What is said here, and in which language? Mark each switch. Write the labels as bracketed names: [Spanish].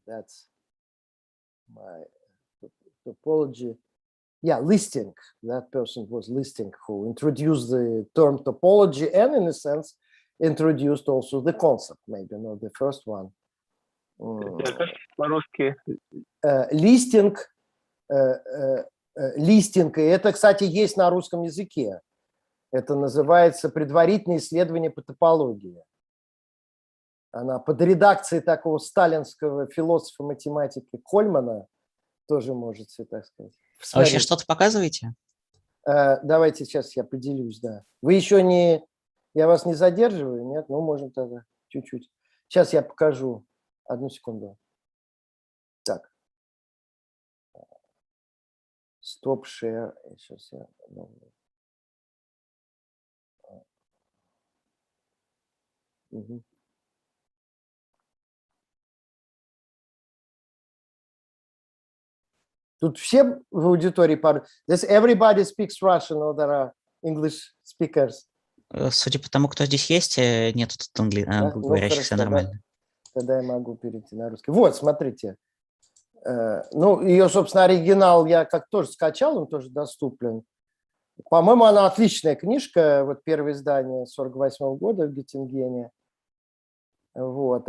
[English] That's my topology. Yeah, Listing. That person was Listing, who introduced the term topology, and in a sense introduced also the concept, maybe not the first one. [Russian] По-русски. Листинг, листинг, и это, кстати, есть на русском языке. Это называется предварительное исследование по топологии. Она под редакцией такого сталинского философа-математика Кольмана, тоже можете, так сказать. А вы сейчас что-то показываете? Давайте сейчас я поделюсь, да. Вы еще не... Я вас не задерживаю, нет? Ну, можем тогда чуть-чуть. Сейчас я покажу. Одну секунду. Так. [English] Stop share. [Russian] Сейчас я... Угу. Тут все в аудитории пар... [English] Does everybody speaks Russian, or there are English speakers? [Russian] Судя по тому, кто здесь есть, нету тут англоговорящих, все нормально. Тогда я могу перейти на русский. Вот, смотрите. Ну, ее, собственно, оригинал я как тоже скачал, он тоже доступен. По-моему, она отличная книжка. Вот первое издание 1948 года в Геттингене. Вот.